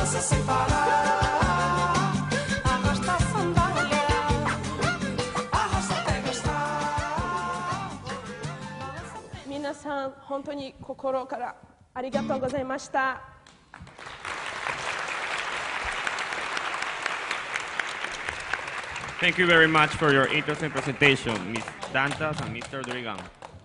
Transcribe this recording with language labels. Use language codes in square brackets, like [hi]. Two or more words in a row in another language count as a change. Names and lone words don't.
[pt] sem parar. Arrasta a sandália, arrasta até gastar. [ja] 皆さん、本当に心からありがとうございました. [en] Thank you very much for your interesting presentation, Ms. Dantas and Mr. Durigan.